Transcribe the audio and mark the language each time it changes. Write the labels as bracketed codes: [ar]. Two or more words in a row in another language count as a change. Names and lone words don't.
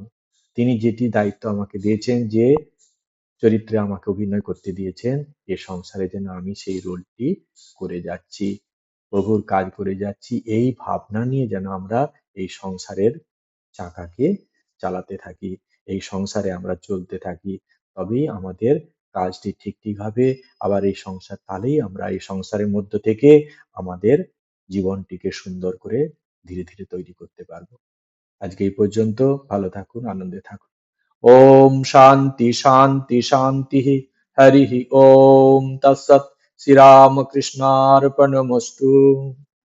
[bn] তিনি যেটি দায়িত্ব আমাকে দিয়েছেন, যে চরিত্রে আমাকে অভিনয় করতে দিয়েছেন, এ সংসারে যেন আমি সেই রোলটি করে যাচ্ছি, প্রভুর কাজ করে যাচ্ছি, এই ভাবনা নিয়ে যেন আমরা এই সংসারের চাকাকে চালাতে থাকি, এই সংসারে আমরা চলতে থাকি। তবেই আমাদের কাজটি ঠিক ঠিক হবে। আবার এই সংসার, তাহলেই আমরা এই সংসারের মধ্য থেকে আমাদের জীবনটিকে সুন্দর করে ধীরে ধীরে তৈরি করতে পারবো। আজকে এই পর্যন্ত। ভালো থাকুন, আনন্দে থাকুন। [sa] ओम शांति शांति शांति। हरि ओम तत्सत्। श्री राम कृष्णार्पणमस्तु।